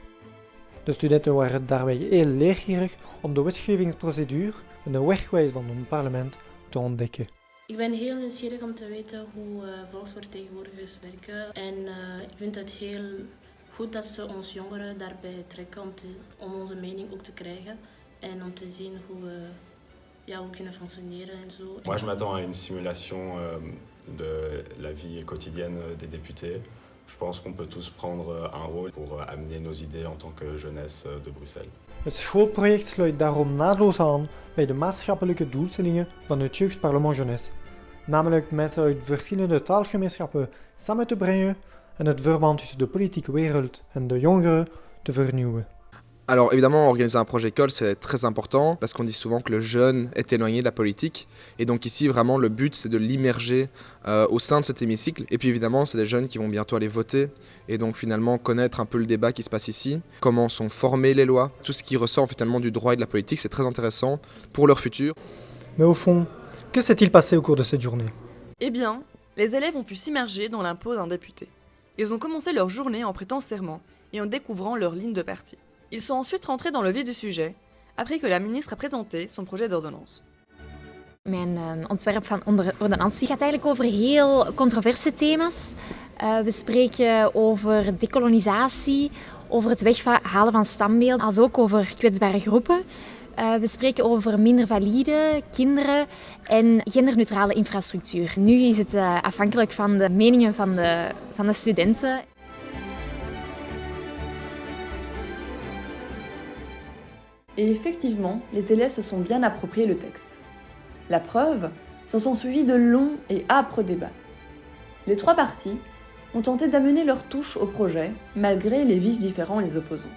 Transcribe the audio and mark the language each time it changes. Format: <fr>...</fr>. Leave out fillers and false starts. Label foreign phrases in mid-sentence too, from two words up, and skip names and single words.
<nl>De studenten waren daarbij heel leergierig om de wetgevingsprocedure en de werkwijze van een parlement te ontdekken. Ik ben heel nieuwsgierig om te weten hoe volksvertegenwoordigers werken en ik vind het heel goed dat ze ons jongeren daarbij trekken om onze mening ook te krijgen en om te zien hoe we kunnen functioneren en zo.</nl> <fr>Moi, je m'attends à une simulation de la vie quotidienne des députés. Je pense qu'on peut tous prendre un rôle pour amener nos idées en tant que jeunesse de Bruxelles.</fr> <nl>Het schoolproject sluit daarom naadloos aan bij de maatschappelijke doelstellingen van het Jeugdparlement Jeunesse, namelijk mensen uit verschillende taalgemeenschappen samen te brengen en het verband tussen de politieke wereld en de jongeren te vernieuwen.</nl> <fr>Alors évidemment, organiser un projet école, c'est très important parce qu'on dit souvent que le jeune est éloigné de la politique. Et donc ici, vraiment, le but, c'est de l'immerger au sein de cet hémicycle. Et puis évidemment, c'est des jeunes qui vont bientôt aller voter. Et donc finalement, connaître un peu le débat qui se passe ici, comment sont formées les lois, tout ce qui ressort finalement du droit et de la politique, c'est très intéressant pour leur futur. Mais au fond, que s'est-il passé au cours de cette journée? Eh bien, les élèves ont pu s'immerger dans l'impôt d'un député. Ils ont commencé leur journée en prêtant serment et en découvrant leur ligne de parti. Ils sont ensuite rentrés dans le vif du sujet, après que la ministre a présenté son projet d'ordonnance.</fr> <nl>Mijn ontwerp van ordonnantie gaat eigenlijk over heel controverse thema's. We spreken over dekolonisatie, over het weghalen van standbeelden, als ook over kwetsbare groepen. We spreken over minder valide, kinderen en genderneutrale infrastructuur. Nu is het afhankelijk van de meningen van de studenten.</nl> <fr>Et effectivement, les élèves se sont bien appropriés le texte. La preuve, s'en sont suivis de longs et âpres débats. Les 3 partis ont tenté d'amener leur touche au projet, malgré les vifs différends les opposant.</fr>